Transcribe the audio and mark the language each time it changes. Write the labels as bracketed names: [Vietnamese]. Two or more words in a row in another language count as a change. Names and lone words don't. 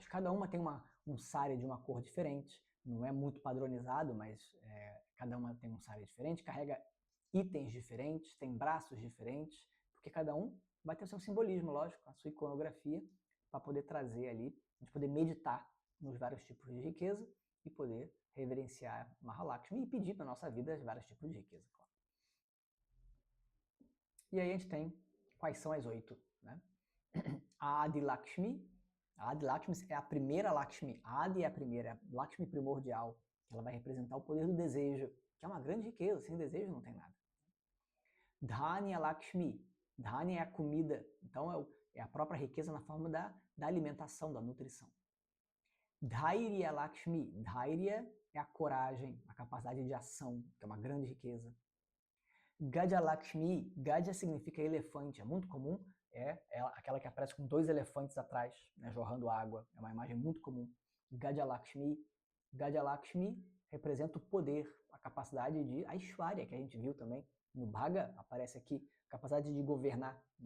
[Portuguese] Cada uma tem um sari de uma cor diferente, não é muito padronizado, mas cada uma tem um sari diferente, carrega itens diferentes, tem braços diferentes, porque cada um vai ter o seu simbolismo, lógico, a sua iconografia, para poder trazer ali, a gente poder meditar nos vários tipos de riqueza e poder reverenciar Mahalakshmi e pedir para a nossa vida vários tipos de riqueza, claro. E aí a gente tem quais são as 8, né? A Adi Lakshmi. A Adi Lakshmi é a primeira Lakshmi. A Adi é a primeira, a Lakshmi primordial. Ela vai representar o poder do desejo, que é uma grande riqueza. Sem desejo não tem nada. Dhanya Lakshmi. Dhanya é a comida. Então é a própria riqueza na forma da alimentação, da nutrição. Dhairya Lakshmi. Dhairya é a coragem, a capacidade de ação, que é uma grande riqueza. Gaja Lakshmi. Gaja significa elefante. É muito comum. É aquela que aparece com 2 elefantes atrás, né, jorrando água. É uma imagem muito comum. Gaja Lakshmi. Gaja Lakshmi representa o poder, a capacidade de Aishwarya, que a gente viu também no Bhaga, aparece aqui, capacidade de governar, né?